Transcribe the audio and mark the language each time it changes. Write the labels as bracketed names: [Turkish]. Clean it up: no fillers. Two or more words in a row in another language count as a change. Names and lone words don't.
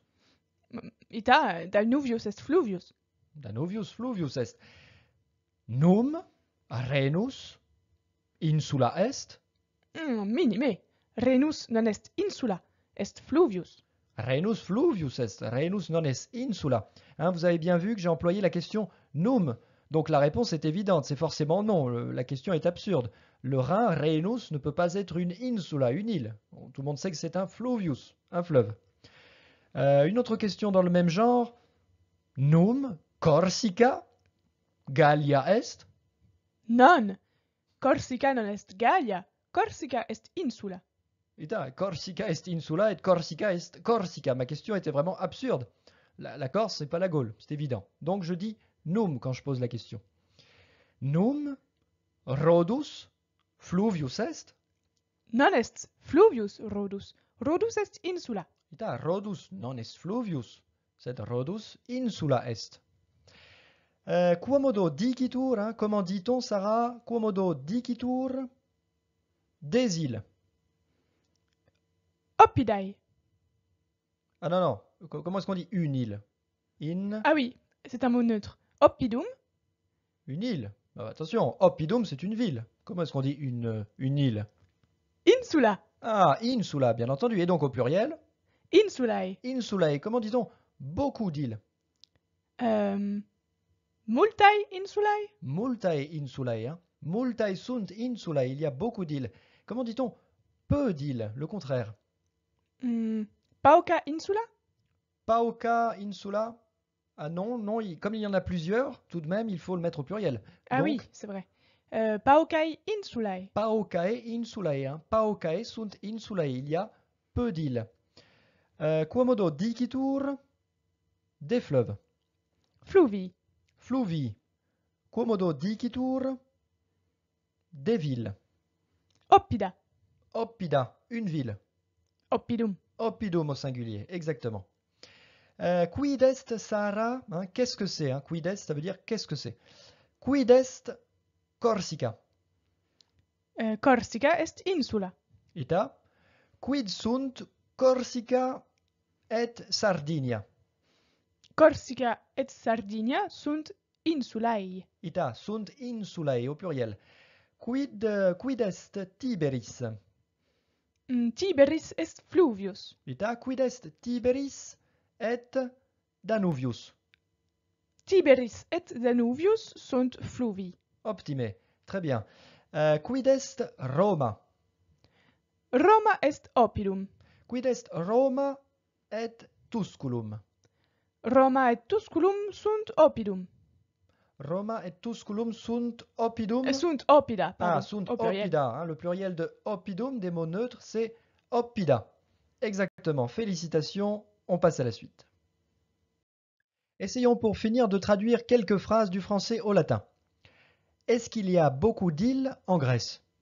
[Latin] Ita Danuvius est fluvius. Danuvius fluvius est. Num Rhenus insula est. Minime. Rhenus non est insula, est fluvius. Rhenus fluvius est. Rhenus non est insula. [French] Hein, vous avez bien vu que j'ai employé la question num. Donc la réponse est évidente, c'est forcément non. La question est absurde. Le Rhin, Rhenus, ne peut pas être une insula, une île. Bon, tout le monde sait que c'est un fluvius, un fleuve. Une autre question dans le même genre. [Latin] Num Corsica Gallia est. Non. Corsica non est Gallia. Corsica est insula. Putain, Corsica est insula et Corsica est Corsica. [French] Ma question était vraiment absurde. La Corse, c'est pas la Gaule, c'est évident. Donc je dis num quand je pose la question. [Latin] Num Rhodus fluvius est. Non est fluvius Rhodus. Rhodus est insula. Putain, Rhodus non est fluvius. C'est Rhodus insula est. Quomodo dicitur, [French] hein, comment dit-on, Sarah? [Latin] Quomodo dicitur [French] des îles. [Latin] Oppidae. [French] Ah non, non. Comment est-ce qu'on dit une île? Ah oui, c'est un mot neutre. [Latin] Oppidum. [French] Une île. Attention, Oppidum, c'est une ville. Comment est-ce qu'on dit une île? [Latin] Insula. Ah, insula, bien entendu. Et donc au pluriel? Insulae. Insulae. [French] Comment dit-on beaucoup d'îles? [Latin] Multae insulae. Multae insulae. Hein. Multae sunt insulae. [French] Il y a beaucoup d'îles. Comment dit-on peu d'îles? Le contraire. [Latin] Pauca insula. Pauca insula. [French] Ah non, non, comme il y en a plusieurs, tout de même, il faut le mettre au pluriel. Ah donc, oui, c'est vrai. [Latin] Paucae insulae. Paucae insulae. Hein. Paucae sunt insulae. [French] Il y a peu d'îles. [Latin] Quomodo dicitur [French] des fleuves. [Latin] Fluvii. Fluvii. Quomodo dicitur [French] des villes. [Latin] Oppida. Oppida, [French] une ville. [Latin] Oppidum. [French] Oppidum au singulier, exactement. [Latin] Quid est, [French] Sarah, hein, qu'est-ce que c'est hein? [Latin] Quid est, [French] ça veut dire qu'est-ce que c'est. [Latin] Quid est Corsica? Corsica est insula. Ita. Quid sunt Corsica et Sardinia? Corsica et Sardinia sunt insulae. Ita, sunt insulae [French] au pluriel. [Latin] Quid est Tiberis? Tiberis est fluvius. Ita, quid est Tiberis et Danuvius? Tiberis et Danuvius sunt fluvii. Optime, [French] très bien. [Latin] Quid est Roma? Roma est oppidum. Quid est Roma et Tusculum? Roma et Tusculum sunt oppidum. Roma et Tusculum sunt oppidum. Sunt oppida, pardon. Ah, sunt [French] au pluriel. [Latin] oppida. [French] Hein, le pluriel de oppidum, des mots neutres, c'est oppida. Exactement. Félicitations. On passe à la suite. Essayons pour finir de traduire quelques phrases du français au latin. Est-ce qu'il y a beaucoup d'îles en Grèce?